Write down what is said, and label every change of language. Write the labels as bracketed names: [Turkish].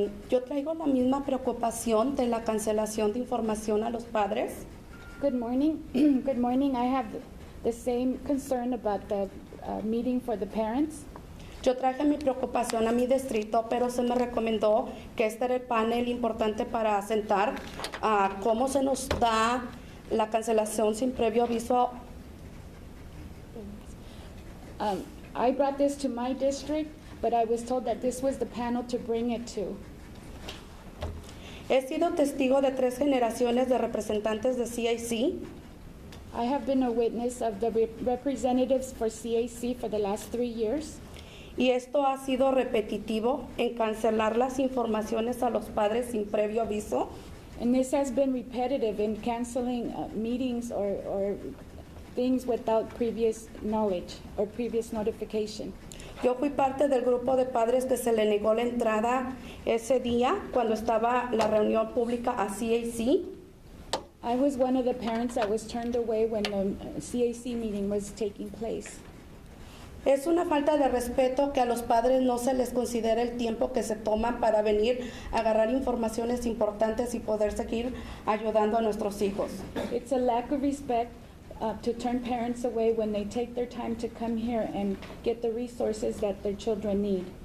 [Spanish] Yo traigo la misma preocupación de la cancelación de información a los padres. [English] Good morning. Good morning. I have the same concern about the meeting for the parents. [Spanish] Yo traje mi preocupación a mi distrito, pero se me recomendó que este era el panel importante para sentar cómo se nos da la cancelación sin previo aviso. [English] I brought this to my district, but I was told that this was the panel to bring it to. [Spanish] He sido testigo de 3 generaciones de representantes de CIC. [English] I have been a witness of the representatives for CAC for the last 3 years. [Spanish] Y esto ha sido repetitivo en cancelar las informaciones a los padres sin previo aviso. [English] And this has been repetitive in canceling meetings or things without previous knowledge or previous notification. [Spanish] Yo fui parte del grupo de padres que se le negó la entrada ese día cuando estaba la reunión pública a CAC. [English] I was one of the parents that was turned away when the CAC meeting was taking place. [Spanish] Es una falta de respeto que a los padres no se les considere el tiempo que se toman para venir a agarrar informaciones importantes y poder seguir ayudando a nuestros hijos. [English] It's a lack of respect to turn parents away when they take their time to come here and get the resources that their children need.